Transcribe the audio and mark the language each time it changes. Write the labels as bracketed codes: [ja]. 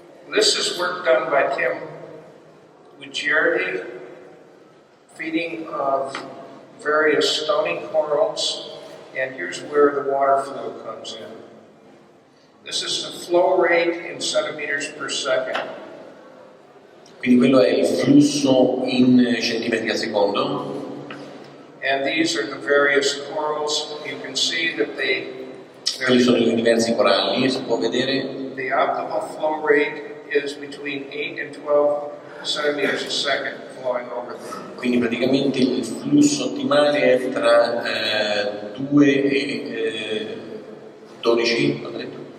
[en] This is work done by Tim Guicciardi, feeding of various stony corals, and here's where the water flow comes in. This is the flow rate in centimeters per second. [it] Quindi quello è il flusso in centimetri al secondo. [en] And these are the various corals. You can see that [it] Quelli sono i diversi coralli, si può vedere. [en] the optimal flow rate is between 8 and 12 centimeters a second flowing over them. [it] Quindi praticamente il flusso ottimale è tra 2 e 12, ho detto?